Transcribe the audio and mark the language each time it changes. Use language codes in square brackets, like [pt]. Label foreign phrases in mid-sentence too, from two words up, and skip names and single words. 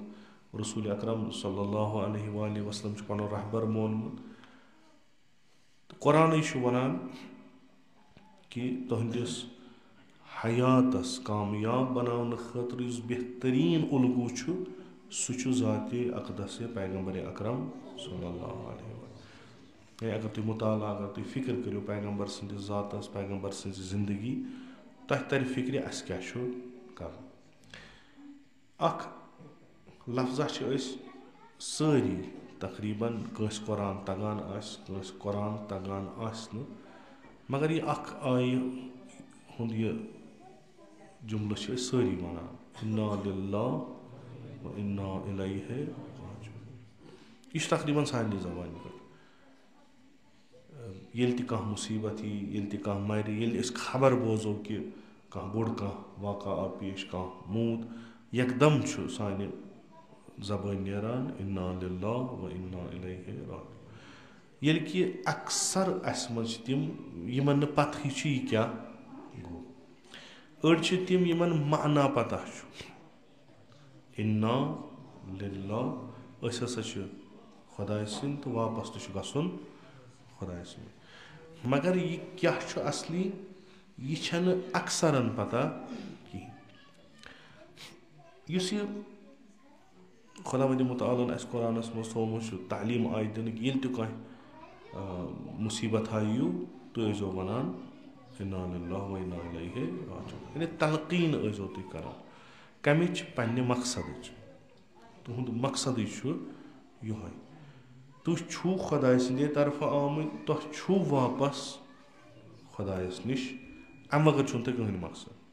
[ks] رسوٗلِ اکرم [ar] صلی اللہ علیہ وآلہ وسلم [ks] چھُ پنُن رہبر مونمُت. تہٕ قۄرانٕے چھُ ونان کہِ تُہنٛدِس حیاتس کامیاب بناونہٕ خٲطرٕ یُس بہتریٖن اُلگوٗ چھُ سُہ چھُ ذاتِ اقدس پیغمبر اکرم [ar] صلی اللہ علیہ وسلم. [ks] یعنی اگر تُہۍ مُطالعہ اگر تُہۍ فکر کٔرِو پیغمبر سٕنٛدِس ذاتس پیغمبر سٕنٛزِ زندگی تۄہہِ ترِ فکرِ اسہِ کیٛاہ چھُ کرُن. اکھ لفظہ چھِ أسۍ سٲری تقریٖبن کٲنٛسہِ قۄران تگان آسہِ کٲنٛسہِ قۄران تگان آسہِ نہٕ مگر یہِ اکھ آیہِ ہُنٛد یہِ جملہٕ چھِ أسۍ سٲری ونان [ar] اِنا لِلہ و اِنا اِلیہ راجعوٗن. [ks] یہِ چھُ تقریٖبن سارنٕے زبانہِ پٮ۪ٹھ. ییٚلہِ تہِ کانٛہہ مُصیٖبت یی ییٚلہِ تہِ کانٛہہ مرِ ییٚلہِ أسۍ خبر بوزو کہِ کانٛہہ بوٚڑ کانٛہہ واقعہ آو پیش کانٛہہ موٗد یکدم چھُ سانہِ زبٲنۍ نیران [ar] اِنا لِلہ و اِنا اِلیہ راجعوٗن. [ks] ییٚلہِ کہِ اکثر اسہِ منٛز چھِ تِم یِمن نہٕ پتہٕے چھِ یہِ کیٛاہ گوٚو. أڑۍ چھِ تِم یِمن معنا پتہ چھُ [ar] اِنا لِلہ [ks] أسۍ ہسا چھِ خۄداے سٕنٛدۍ تہٕ واپس تہِ چھُ گژھُن خۄداے سُنٛد. مگر یہِ کیٛاہ چھُ اصلی یہِ چھنہٕ اکثرن پتہ کہیٖنۍ. یُس یہِ خۄداوندِ مُتعالن اسہِ قۄرانس منٛز تھوٚومُت چھُ تعلیٖم آیہِ دِنہٕ کہِ ییٚلہِ تہِ کانٛہہ مُصیٖبت یِیِو تُہۍ ٲسۍزیو ونان [ar] اِنا لِلہ و اِنا اِلیہ راجعوٗن. [ks] یعنی تلقیٖن ٲسۍزیو تُہۍ کران کمِچ پننہِ مقصدٕچ. تُہُنٛد مقصدٕے چھُ یِہوے تُہۍ چھُو خۄداے سٕنٛدے طرفہٕ آمٕتۍ تۄہہِ چھُو واپس خۄدایس نِش امہِ بغٲر چھُنہٕ تۄہہِ کٕہٕنۍ مقصد.